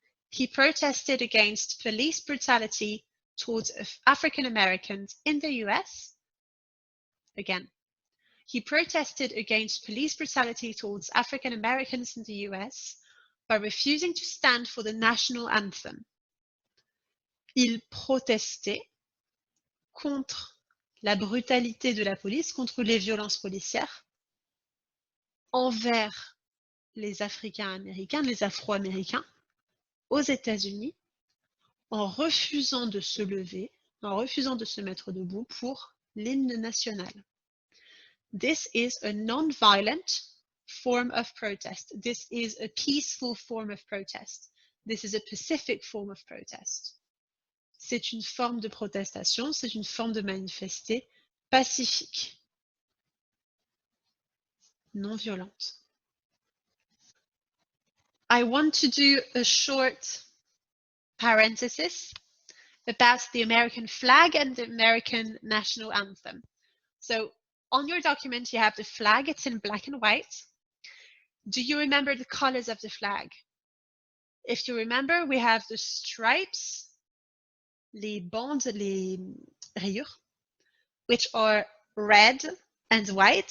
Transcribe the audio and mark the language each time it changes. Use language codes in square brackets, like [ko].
[en] He protested against police brutality towards African Americans in the US. Again, he protested against police brutality towards African Americans in the US by refusing to stand for the national anthem. [fr] Il protestait contre la brutalité de la police contre les violences policières envers les Africains-Américains, les Afro-Américains aux États-Unis en refusant de se lever, en refusant de se mettre debout pour l'hymne national. [en] This is a non-violent form of protest. This is a peaceful form of protest. This is a pacific form of protest. [fr] C'est une forme de protestation, c'est une forme de manifester pacifique, non violente. [en] I want to do a short parenthesis about the American flag and the American national anthem. So on your document, you have the flag, it's in black and white. Do you remember the colors of the flag? If you remember, we have the stripes, [fr] les bandes, les rayures, [en] which are red and white.